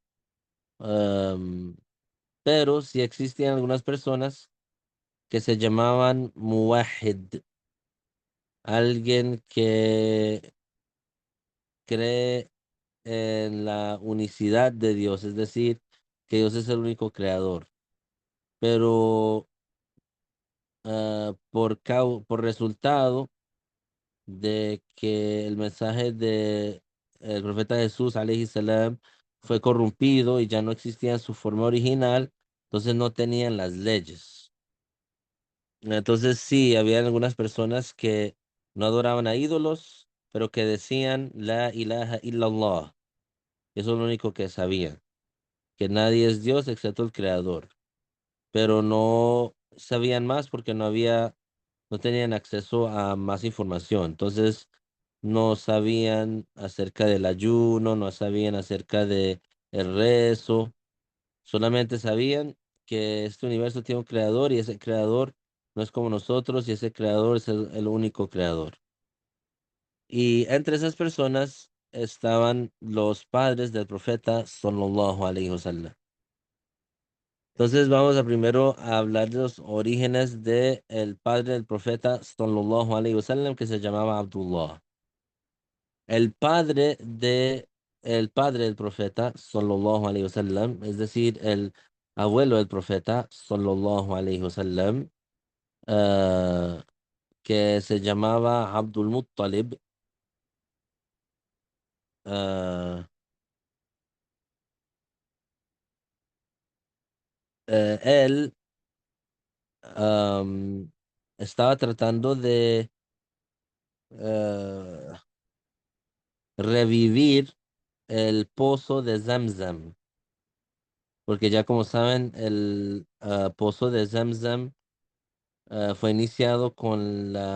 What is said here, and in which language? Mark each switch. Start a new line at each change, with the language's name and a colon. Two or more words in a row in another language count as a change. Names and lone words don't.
Spanish: Em, pero sí existían algunas personas que se llamaban muwahid, alguien que cree en la unicidad de Dios, es decir, que Dios es el único creador. Pero por resultado de que el mensaje de el profeta Jesús,
Arabic: عليه السلام,
Spanish: fue corrompido y ya no existía en su forma original, entonces no tenían las leyes. Entonces sí, había algunas personas que no adoraban a ídolos, pero que decían
Arabic: لا إله إلا الله.
Spanish: Eso es lo único que sabían, que nadie es Dios excepto el Creador. Pero no sabían más porque no tenían acceso a más información. Entonces, no sabían acerca del ayuno, no sabían acerca de el rezo, solamente sabían que este universo tiene un creador y ese creador no es como nosotros y ese creador es el único creador. Y entre esas personas estaban los padres del profeta
Arabic: صلى الله عليه وسلم.
Spanish: Entonces vamos a primero a hablar de los orígenes de el padre del profeta
Arabic: صلى الله عليه وسلم
Spanish: que se llamaba Abdullah. El padre de el padre del profeta
Arabic: صلى الله عليه وسلم,
Spanish: es decir, el abuelo del profeta
Arabic: صلى الله عليه وسلم,
Spanish: eh, que se llamaba Abdul Muttalib, eh, él am, estaba tratando de eh, revivir el pozo de Zamzam, porque ya como saben, el pozo de Zamzam fue iniciado con